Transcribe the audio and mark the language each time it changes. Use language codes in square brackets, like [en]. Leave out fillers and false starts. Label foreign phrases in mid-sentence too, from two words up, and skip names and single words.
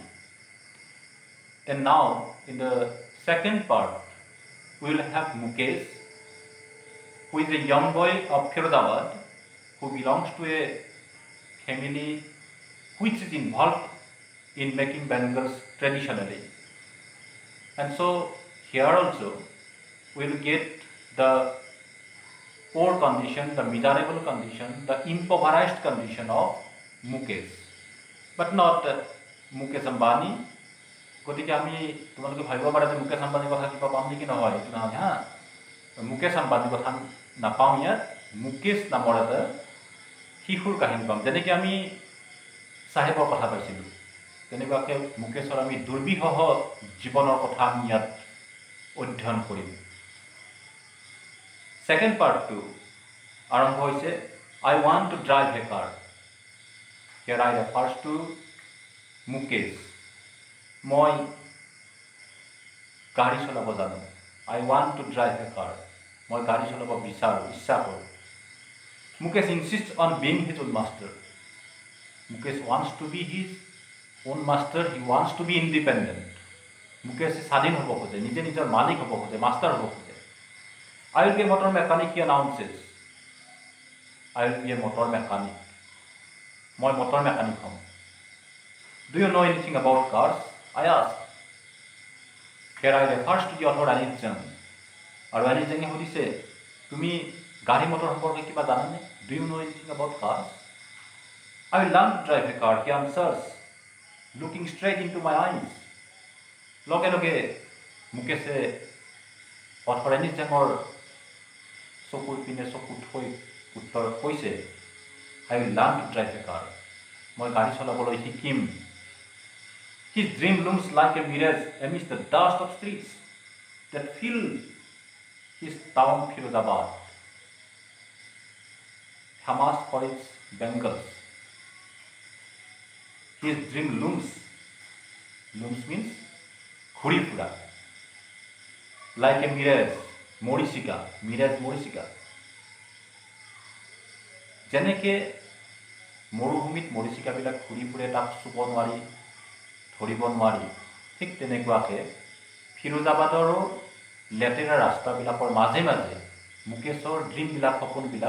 [en] And now in the second part, we will have Mukesh, who is a young boy of Firozabad, who belongs to a family which is involved in making bangles traditionally. And so here also we will get the poor condition, the miserable condition, the impoverished condition of Mukesh, but not Mukesh Ambani. [as] গতিকে আমি তোমালোকে ভাবিব পাৰা যে মুকেশ আম্বানীৰ কথা কিবা পাম নেকি নহয় এইটো নহয় হা মুকেশ আম্বানীৰ কথা নাপাওঁ ইয়াত মুকেশ নামৰ এটা শিশুৰ কাহিনী পাম যেনেকৈ আমি চাহেবৰ কথা পাইছিলোঁ তেনেকুৱাকৈ মুকেশৰ আমি দুৰ্বিষহ জীৱনৰ কথা আমি ইয়াত অধ্যয়ন কৰিম [en] second partটো [as] আৰম্ভ হৈছে [en] I want to drive a car. Here I refers to Mukesh. [as] মই গাড়ী চলাব জানো [en] I want to drive a car. [as] মই গাড়ী চলাব বিচাৰোঁ ইচ্ছা কৰোঁ [en] Mukesh insists on being his own master. Mukesh wants to be his own master. He wants to be independent. [as] Mukesh স্বাধীন হ'ব খোজে নিজে নিজৰ মালিক হ'ব খোজে মাষ্টাৰ হ'ব খোজে [en] I will be a motor mechanic, he announces. I will be a motor mechanic. [as] মই motor mechanic হ'ম [en] Do you know anything about cars? I asked. Here I refers to the author Anik Jung. [as] আৰু Anik Junge সুধিছে তুমি গাড়ী মটৰ সম্পৰ্কে কিবা জানানে [en] Do you know anything about cars? I will learn to drive a car, he answers, looking straight into my eyes. [as] লগে লগে মুকেশে author Anik Jungৰ চকুৰ পিনে চকু থৈ উত্তৰ কৈছে [en] I will learn to drive a car. [as] মই গাড়ী চলাবলৈ শিকিম [en] His dream looms like a mirage amidst the dust of streets that fill his town Firozabad, famous for its bangles. His dream looms means [as] ঘূৰি ফুৰা [en] like a mirage, mirage. [as] যেনেকৈ মৰুভূমিত মৰিচিকাবিলাক ঘূৰি ফুৰে তাক চুব নোৱাৰি ধৰিব নোৱাৰি ঠিক তেনেকুৱাকৈ ফিৰোজাবাদৰো লেতেৰা ৰাস্তাবিলাকৰ মাজে মাজে মুকেশৰ ড্ৰিমবিলাক সপোনবিলাক